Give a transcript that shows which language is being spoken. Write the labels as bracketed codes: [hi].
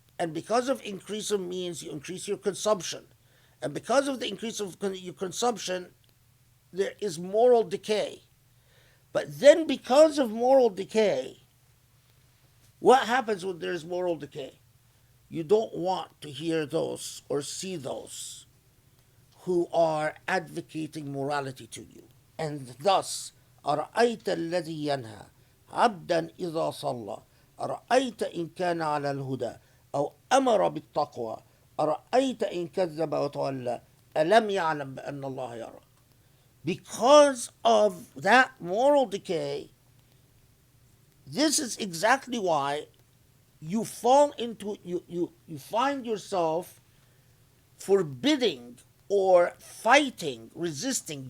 [en] And because of increase of means, you increase your consumption. And because of the increase of your consumption, there is moral decay. But then, because of moral decay, what happens when there is moral decay? You don't want to hear those or see those who are advocating morality to you. And thus, [ar] أرأيت الذي ينهى عبدا إذا صلى أرأيت إن كان على الهدى أو أمر بالتقوى أرأيت إن كذب وتولى ألم يعلم بأن الله يرى. [en] Because of that moral decay, this is exactly why you fall into, you find yourself forbidding or fighting, resisting.